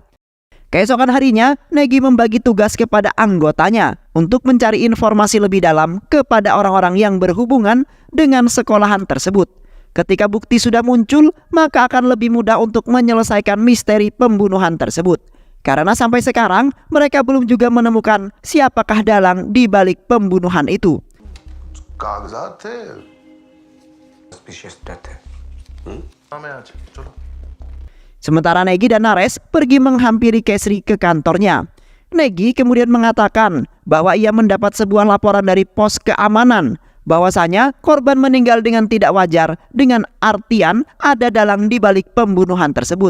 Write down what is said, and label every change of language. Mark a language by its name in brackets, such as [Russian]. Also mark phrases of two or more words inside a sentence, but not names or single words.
[Indonesian] Keesokan harinya, Negi membagi tugas kepada anggotanya untuk mencari informasi lebih dalam kepada orang-orang yang berhubungan dengan sekolahan tersebut. Ketika bukti sudah muncul, maka akan lebih mudah untuk menyelesaikan misteri pembunuhan tersebut. Karena sampai sekarang, mereka belum juga menemukan siapakah dalang di balik pembunuhan itu. [Hindi] कागजात थे [English] Suspicious death [Hindi] है. हमें आज चलो [Indonesian] Sementara Negi dan Nares pergi menghampiri Kesri ke kantornya. Negi kemudian mengatakan bahwa ia mendapat sebuah laporan dari pos keamanan bahwasanya korban meninggal dengan tidak wajar, dengan artian ada dalang di balik pembunuhan tersebut.